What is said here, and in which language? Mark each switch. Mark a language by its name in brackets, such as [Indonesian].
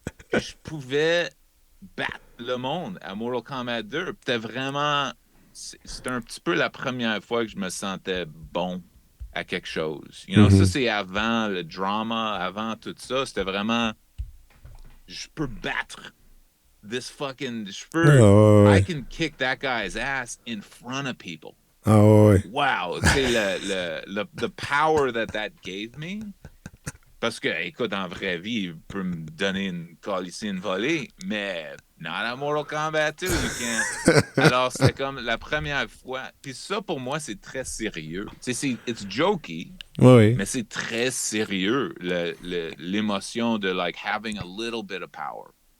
[French] Puis je pouvais battre le monde à Mortal Kombat 2. C'était un petit peu la première fois que je me sentais bon à quelque chose. Ça, Mhm. c'est avant le drama, avant tout ça. C'était vraiment, je peux battre Ah, ouais, [English] I ouais. can kick that guy's ass in front of people. Ah, ouais, ouais. Wow, [French] tu sais, [English] the power that gave me. [French] Parce que, écoute, en vraie vie, il peut me donner une calissée, une volée, mais not à Mortal Kombat 2, [English] you can't. [French] Alors, c'était comme la première fois. Puis ça, pour moi, c'est très sérieux. Tu sais, [English] it's jokey, Ouais, ouais. [French] mais c'est très sérieux, l'émotion de, [English] like, having a little bit of power.